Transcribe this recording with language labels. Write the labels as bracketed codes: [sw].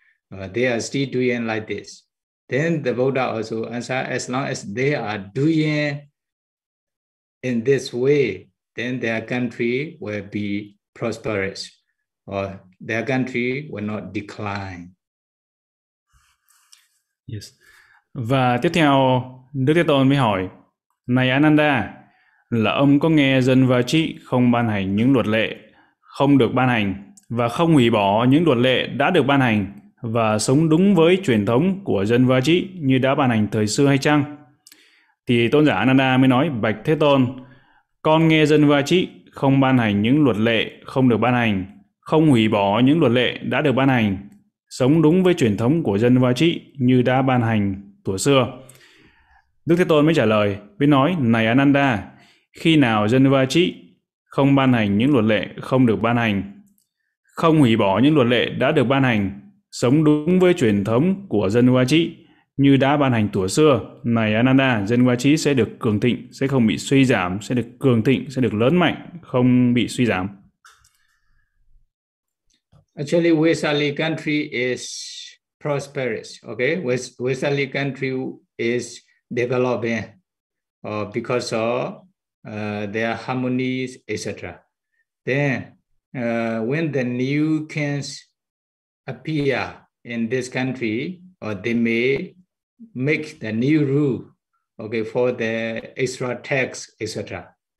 [en] They are still doing like this. Then the Buddha also answered, as long as they are doing in this way, then their country will be prosperous, or their country will not decline. Yes. [vi] Và tiếp theo, Đức Thế Tôn mới hỏi, này Ananda, là ông có nghe dân Vachi không ban hành những luật lệ không được ban hành và không hủy bỏ những luật lệ đã được ban hành và sống đúng với truyền thống của dân Vachi như đã ban hành thời xưa hay chăng? Thì Tôn giả Ananda mới nói, bạch Thế Tôn, con nghe dân Vachi không ban hành những luật lệ không được ban hành, không hủy bỏ những luật lệ đã được ban hành, sống đúng với truyền thống của dân Vachi như đã ban hành tuổi xưa. Đức Thế Tôn mới trả lời, mới nói, này Ananda, khi nào dân Vachi không ban hành những luật lệ không được ban hành, không hủy bỏ những luật lệ đã được ban hành, sống đúng với truyền thống của dân Vachi như đã ban hành tuổi xưa, này Ananda, dân Vachi sẽ được cường thịnh, sẽ không bị suy giảm, sẽ được cường thịnh, sẽ được lớn mạnh, không bị suy giảm. [en] Actually, Vaisali country is prosperous, okay? Vaisali country is developing because of their harmonies, etc. Then, when the new kings appear in this country, or they may make the new rule, okay, for the extra tax, etc.